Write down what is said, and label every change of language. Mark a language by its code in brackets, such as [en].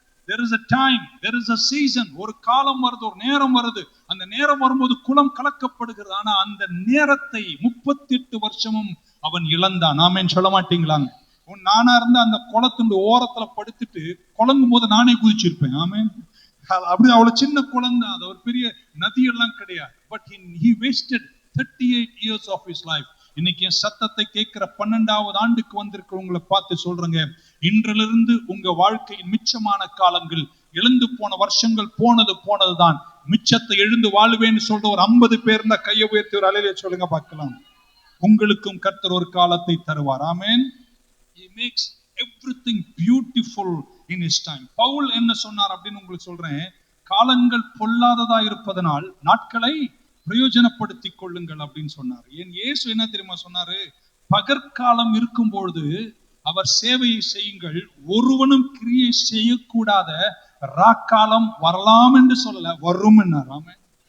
[en] there is a time, there is a season. [ta] ஒரு காலம் வருது, ஒரு நேரம் வருது. அந்த நேரம் வரும்போது குளம் கலக்கப்படுகிறது. ஆனா அந்த நேரத்தை 38 வருஷமும் அவன் இழந்தான். ஆமென் சொல்ல மாட்டீங்களாங்க? நானா இருந்தா அந்த குளத்துண்டு ஓரத்துல படுத்துட்டு குழங்கும் போது நானே குதிச்சிருப்பேன். ஆமென். அப்படி அவ்வளவு சின்ன குழந்தை, அது ஒரு பெரிய நதியெல்லாம் கிடையாது. [en] But he wasted 38 years of his life. [ta] இன்னைக்கு என் சத்தத்தை கேட்கிற 12வது ஆண்டுக்கு வந்திருக்கிறவங்களை பார்த்து சொல்றேங்க, இன்றிலிருந்து உங்க வாழ்க்கையின் மிச்சமான காலங்கள், எழுந்து போன வருஷங்கள் போனதுதான். மிச்சத்தை எழுந்து வாழ்வேன்னு சொல்ற ஒரு 50 பேர் இந்த கையை உயர்த்தி ஒரு அலையிலே சொல்லுங்க பார்க்கலாம். உங்களுக்கும் கர்த்தர் ஒரு காலத்தை தருவார். ஆமென். [en] He makes everything beautiful in his time. [ta] Pavul என்ன சொன்னார் அப்படின்னு உங்களுக்கு சொல்றேன். காலங்கள் பொல்லாததா இருப்பதனால் நாட்களை பிரயோஜனப்படுத்திக் கொள்ளுங்கள் அப்படின்னு சொன்னார். ஏன் இயேசு என்ன தெரியுமா சொன்னாரு? பகற்காலம் இருக்கும் பொழுது அவர் சேவையை செய்யுங்கள், ஒருவனும் கிரியை செய்யக்கூடாத ராக்காலம் வரலாம் என்று சொல்லல, வரும் என்னார். ஆமென்.